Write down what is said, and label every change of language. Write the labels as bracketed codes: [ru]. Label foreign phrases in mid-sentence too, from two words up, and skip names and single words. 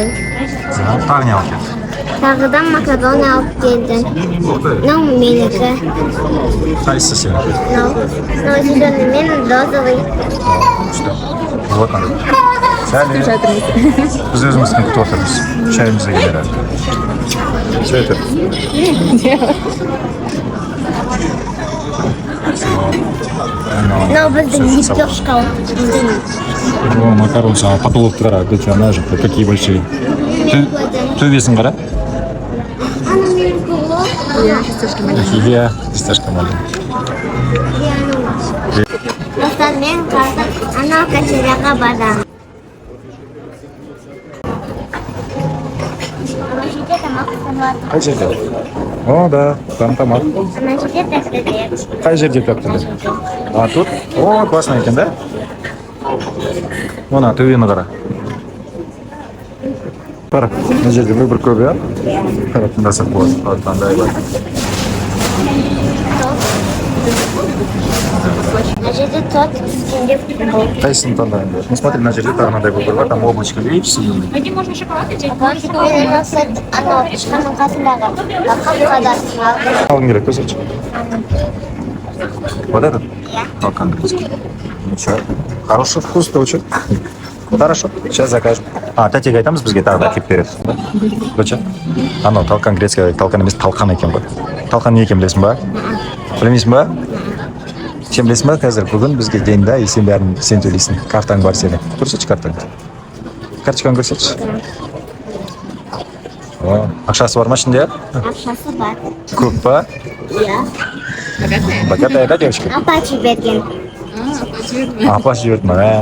[kk] Тағы не алып кеттің? Тағыдан макарон алып келді. Мынау менікі. Қайсысы сен? Мынау зеленый, мен розовый. Күшті. [ru] Вот он. [kk] Сәлем. Біз өзіміздің күтіп отырмыз. Шайымызды келер әлі. [ru] Что это? [kk] Мынау біздің лепешка. О, макарон саған потолоктарға өте ана жақта, [ru] какие большие. [kk] Төбесін қара? Иә, [ru] фисташка маленькая. [kk] Достар, мен қазір анау качеляға барамын. Қай жерде? [ru] О, да, там тамақ. [kk] Ана жерде тәттілер. Қай жерде тәптілер? [ru] А, тут? О, классно екен, да? [kk] Мына, төбені қара. Қара, мына жерде выбор көп, иә? Қара, тыңдасақ болады, таңдай бар. Ана жерде торт үстінде футбол. Қайсысын таңдайын? [ru] Ну, смотри, [kk] мына жерде тағы мынандай выбор бар, [ru] там облачко лейпси. [kk] Мен анау тышқанның қасындағы қапқадасын алдым. Алғың келеді, көрсетші. [ru] Вот этот? [kk] Иә. [ru] Толкан грецкий. Ничего. Хороший вкус, точно. Хорошо, сейчас закажем. А, [kk] тәтеге айтамыз, бізге тағы да әкеліп береді. Доча? Анау толкан грецкий, толкан емес, талқан екен ғой. Талқан не екен білесің ба? Білмейсің ба? Сен білесің ба, қазір бүгін бізге [ru] день, да, и [kk] сен бәрін сен төлейсің. Картаң бар сенің. Көрсетші картаңды. Карточканы көрсетші. Ақшасы бар ма ішінде? Ақшасы бар. Көп па? Иә. [ru] Богатая, да, девочка? [kk] Апачи берген. Апа жіберді ма?